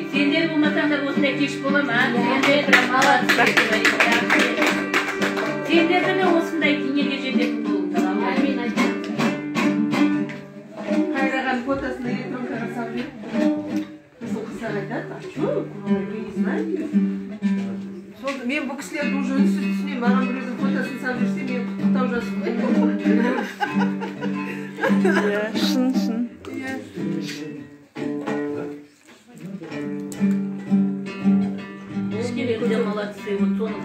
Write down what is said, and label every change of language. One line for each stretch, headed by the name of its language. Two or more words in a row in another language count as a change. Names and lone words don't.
Kazakh: Сендер болмасаңдар осындай кеш бола ма? Сендер молодцы. Сендерді мен осындай дүниеге жететін болыңдар. Амин айтамын. Қайраған фотосын электронкаға салып жіберіп. Біздің қыздар айтады,
Russian: а что? Вы не знаете?
Kazakh: Мен бұл кісілерді уже үнсіз түсінемін. Маған біреудің фотосын салып жүрсе, мен құттықтау жазып қойдым. Иә, шын.
Russian: Молодцы, вот соны